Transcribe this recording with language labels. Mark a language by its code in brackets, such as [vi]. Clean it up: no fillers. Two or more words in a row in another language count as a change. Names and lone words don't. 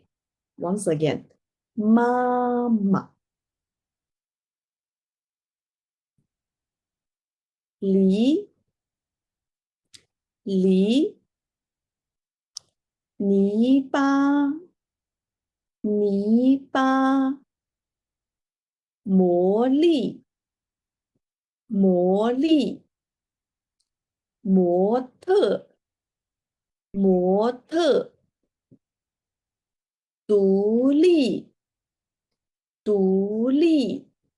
[en] Once again, mama. Lý, lý. Ní ba, ní ba. [zh] 魔力，魔力。模特，模特。独立，独立。